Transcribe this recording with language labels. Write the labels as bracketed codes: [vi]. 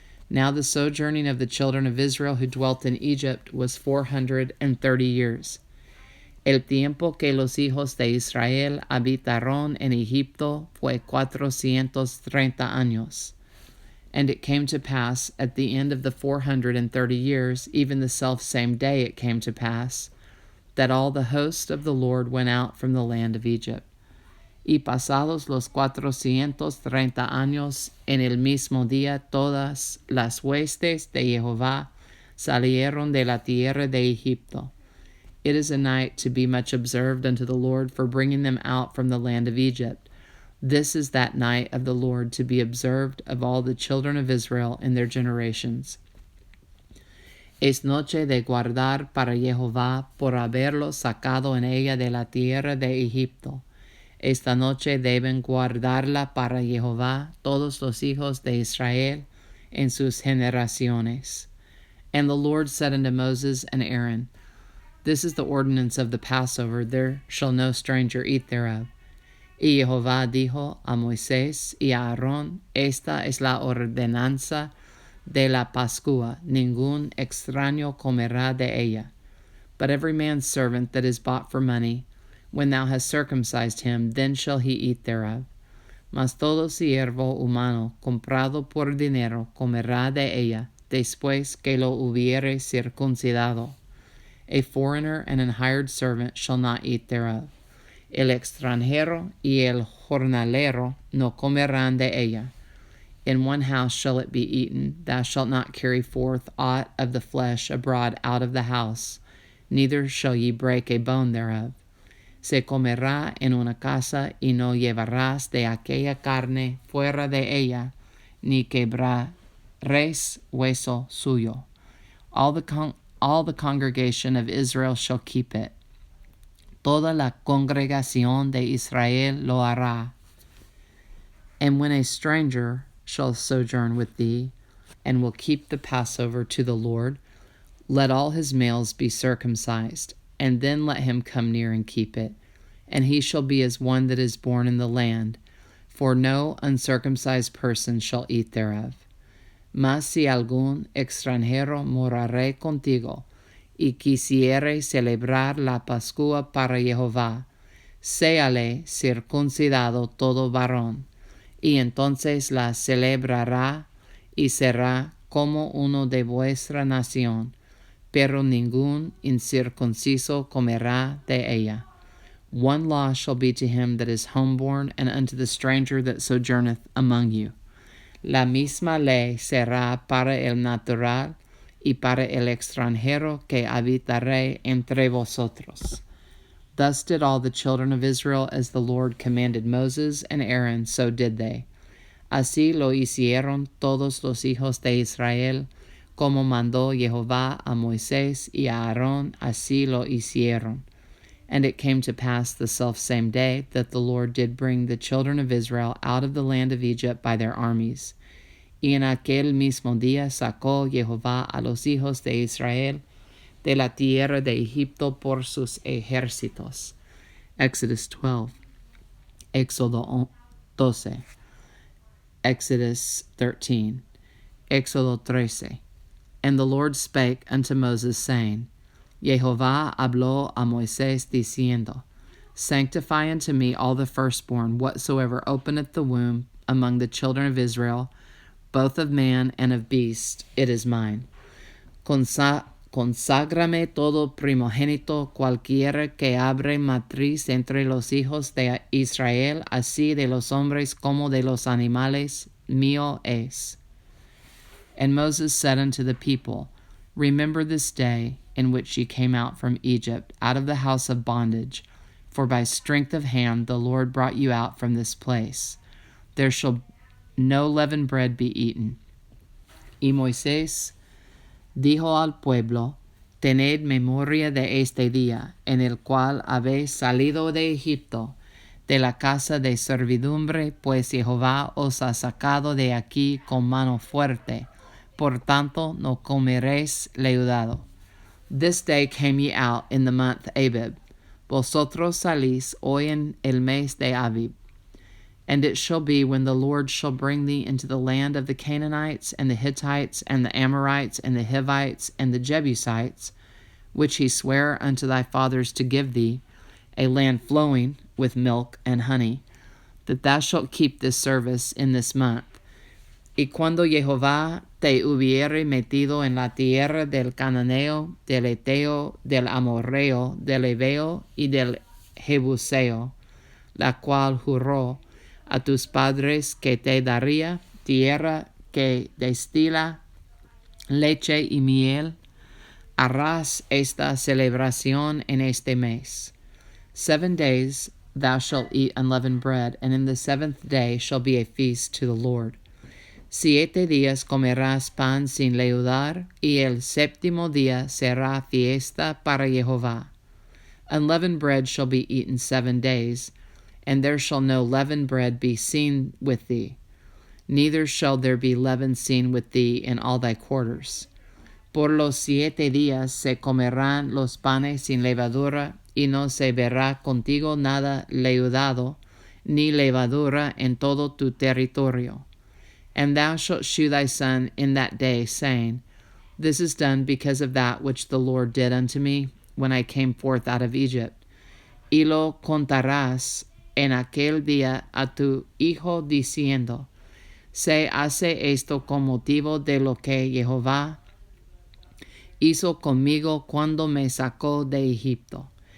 [en] Now the sojourning of the children of Israel who dwelt in Egypt was 430 years. [es] El tiempo que los hijos de Israel habitaron en Egipto fue 430 años. [en] And it came to pass at the end of the 430 years, even the selfsame day it came to pass, that all the host of the Lord went out from the land of Egypt. [es] Y pasados los 430 años, en el mismo día todas las huestes de Jehová salieron de la tierra de Egipto. [en] It is a night to be much observed unto the Lord for bringing them out from the land of Egypt. This is that night of the Lord to be observed of all the children of Israel in their generations. [es] Es noche de guardar para Jehová por haberlos sacado en ella de la tierra de Egipto. Esta noche deben guardarla para Jehová todos los hijos de Israel en sus generaciones. [en] And the Lord said unto Moses and Aaron, This is the ordinance of the Passover, there shall no stranger eat thereof. [es] Y Jehová dijo a Moisés y a Aarón, Esta es la ordenanza de la Pascua, ningún extraño comerá de ella. [en] But every man's servant that is bought for money, when thou hast circumcised him, then shall he eat thereof. [es] Mas todo siervo humano comprado por dinero comerá de ella, después que lo hubiere circuncidado. [en] A foreigner and an hired servant shall not eat thereof. [es] El extranjero y el jornalero no comerán de ella. [en] In one house shall it be eaten. Thou shalt not carry forth aught of the flesh abroad out of the house, neither shall ye break a bone thereof. [es] Se comerá en una casa, y no llevarás de aquella carne fuera de ella, ni quebraréis hueso suyo. [en] All the congregation of Israel shall keep it. [es] Toda la congregación de Israel lo hará. [en] And when a stranger shall sojourn with thee, and will keep the Passover to the Lord, let all his males be circumcised, and then let him come near and keep it. And he shall be as one that is born in the land, for no uncircumcised person shall eat thereof. [es] Mas si algún extranjero morare contigo, y quisiere celebrar la Pascua para Jehová, séale circuncidado todo varón, y entonces la celebrará y será como uno de vuestra nación, pero ningún incircunciso comerá de ella. [en] One law shall be to him that is homeborn, and unto the stranger that sojourneth among you. [es] La misma ley será para el natural y para el extranjero que habitaré entre vosotros. [en] Thus did all the children of Israel as the Lord commanded Moses and Aaron, so did they. [es] Así lo hicieron todos los hijos de Israel, como mandó Jehová a Moisés y a Aarón, así lo hicieron. [en] And it came to pass the selfsame day that the Lord did bring the children of Israel out of the land of Egypt by their armies. [es] Y en aquel mismo día sacó Jehová a los hijos de Israel de la tierra de Egipto por sus ejércitos. [en] Exodus 12. Éxodo 12. Exodus 13. Éxodo 13. And the Lord spake unto Moses, saying, [es] Jehová habló a Moisés, diciendo, [en] Sanctify unto me all the firstborn, whatsoever openeth the womb among the children of Israel, both of man and of beast, it is mine. [es] Conságrame todo primogénito, cualquiera que abre matriz entre los hijos de Israel, así de los hombres como de los animales, mío es. [en] And Moses said unto the people, Remember this day in which ye came out from Egypt, out of the house of bondage, for by strength of hand the Lord brought you out from this place. There shall no leavened bread be eaten. [es] Y Moisés dijo al pueblo, Tened memoria de este día, en el cual habéis salido de Egipto, de la casa de servidumbre, pues Jehová os ha sacado de aquí con mano fuerte. Por tanto, no comeréis leudado. [en] This day came ye out in the month Abib. [es] Vosotros salís hoy en el mes de Abib. [en] And it shall be when the Lord shall bring thee into the land of the Canaanites, and the Hittites, and the Amorites, and the Hivites, and the Jebusites, which he sware unto thy fathers to give thee, a land flowing with milk and honey, that thou shalt keep this service in this month. [es] Y cuando Jehová te hubiere metido en la tierra del Cananeo, del Eteo, del Amorreo, del Ebeo y del Jebuseo, la cual juró a tus padres que te daría, tierra que destila leche y miel, harás esta celebración en este mes. [en] 7 days thou shalt eat unleavened bread, and in the 7th day shall be a feast to the Lord. [es] 7 días comerás pan sin leudar, y el 7º día será fiesta para Jehová. [en] Unleavened bread shall be eaten 7 days, and there shall no leavened bread be seen with thee, neither shall there be leaven seen with thee in all thy quarters. [es] Por los 7 días se comerán los panes sin levadura, y no se verá contigo nada leudado, ni levadura en todo tu territorio. [en] And thou shalt shew thy son in that day, saying, This is done because of that which the Lord did unto me when I came forth out of Egypt. [es] Y lo contarás en aquel día a tu hijo, diciendo, Se hace esto con motivo de lo que Jehová hizo conmigo cuando me sacó de Egipto.